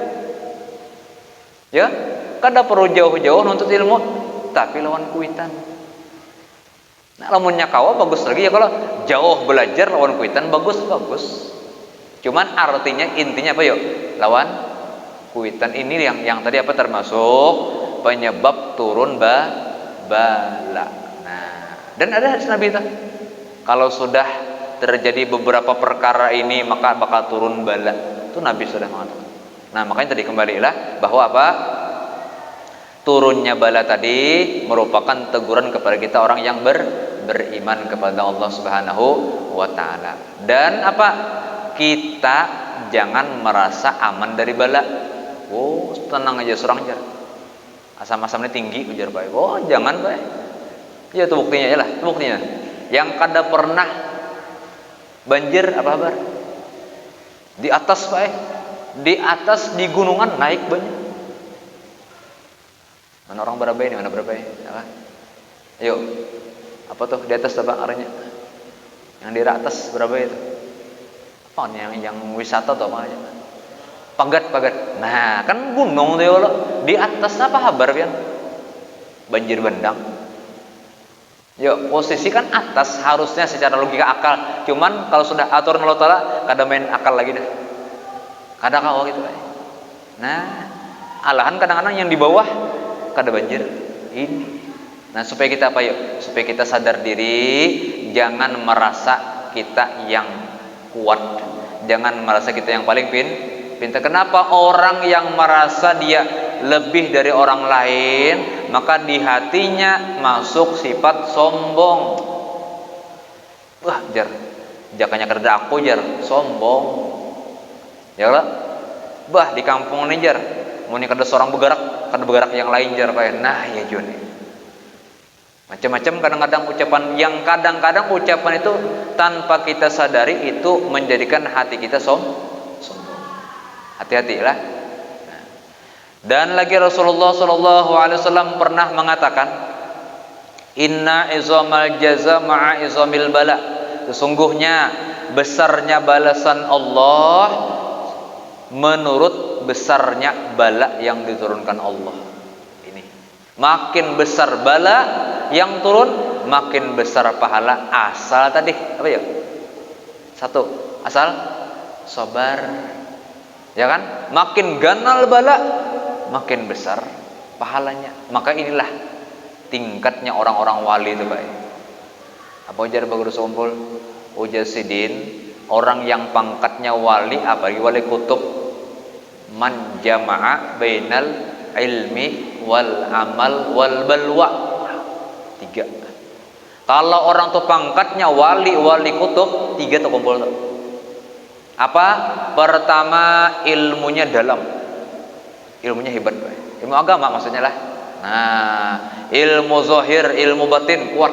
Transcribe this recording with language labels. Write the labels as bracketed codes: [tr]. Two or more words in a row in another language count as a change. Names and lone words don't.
[bjn] Ya, kada perlu jauh-jauh nuntut ilmu, tapi lawan kuitan. Nah, lamunnya kawa bagus lagi ya kalau jauh belajar lawan kuitan bagus. [id] Cuman artinya intinya apa yuk? Lawan kuitan ini yang tadi apa termasuk penyebab turun bala. Nah, dan ada hadis Nabi itu. Kalau sudah terjadi beberapa perkara ini maka bakal turun bala. Itu Nabi sudah mengatakan. Nah, makanya tadi kembalilah bahwa apa? Turunnya bala tadi merupakan teguran kepada kita orang yang beriman kepada Allah [ar] سبحانه وتعالى. [id] Dan apa? Kita jangan merasa aman dari bala. [bjn] Oh, tenang aja surang jar. Asam-asamnya tinggi ujar bae. Oh, jangan bae. [id] Ya itu buktinya ya lah, itu buktinya. Yang kada pernah banjir apa kabar? Di atas bae. Di atas di gunungan naik banyak. Mana orang berapa ini? Mana berapa ini? Apa? Yuk. Apa tuh di atas apa arahnya? Yang di atas berapa itu? Apa yang wisata atau apa aja? [bjn] Pagat. [id] Nah, kan gunung tuh ya Allah. Di atas apa kabar pian? Banjir bandang. Yuk, posisi kan atas harusnya secara logika akal. Cuman kalau sudah atur Allah Taala, [bjn] kada main akal lagi dah. Kada kau gitu kan. [id] Nah, alahan kadang-kadang yang di bawah kada banjir. Ini. Nah, supaya kita apa yuk? Supaya kita sadar diri, jangan merasa kita yang kuat. Jangan merasa kita yang paling pintar. Kenapa orang yang merasa dia lebih dari orang lain, maka di hatinya masuk sifat sombong. [bjn] Wah, jar. Jakanya kerja aku jar, sombong. Ya lah. Bah, di kampung ini jar. Mun kada seorang bergerak, kada bergerak yang lain jar pae. [id] Nah, ya Joni. Macam-macam kadang-kadang ucapan yang kadang-kadang ucapan itu tanpa kita sadari itu menjadikan hati kita sombong. Hati-hatilah. Nah. Dan lagi Rasulullah SAW pernah mengatakan, [ar] إن عظم الجزاء مع عظم البلاء. [id] Sesungguhnya besarnya balasan Allah menurut besarnya bala yang diturunkan Allah. Ini. Makin besar bala yang turun, makin besar pahala. Asal tadi apa ya? Satu, asal sabar. Ya kan? Makin ganal bala, makin besar pahalanya. Maka inilah tingkatnya orang-orang wali itu, Pak. Apa ujar bagus kumpul? Ujar sidin, orang yang pangkatnya wali, apalagi wali kutub, [ar] من جمع بين العلم والعمل والبلوى. [id] 3. Kalau orang tuh pangkatnya wali kutub, 3 tuh kumpul tuh. Apa? Pertama, ilmunya dalam. Ilmunya hebat, Pak. Ilmu agama maksudnya lah. Nah, ilmu zahir, ilmu batin kuat.